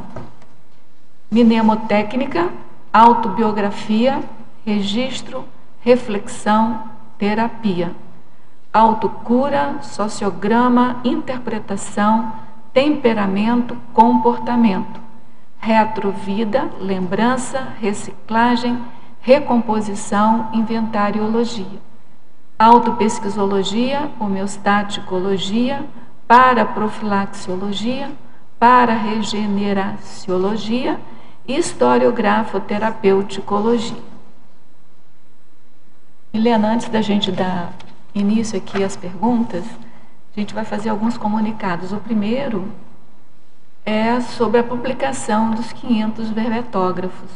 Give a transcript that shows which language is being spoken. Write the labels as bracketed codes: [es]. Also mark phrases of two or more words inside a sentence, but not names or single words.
[pt] Mnemotécnica, autobiografia, registro, reflexão, terapia. Autocura, sociograma, interpretação, temperamento, comportamento. Retrovida, lembrança, reciclagem, recomposição, inventariologia. Autopesquisologia, homeostaticologia, paraprofilaxiologia, pararegeneraciologia e historiografoterapeuticologia. Milena, antes da gente dar início aqui às perguntas, a gente vai fazer alguns comunicados. O primeiro é sobre a publicação dos 500 verbetógrafos.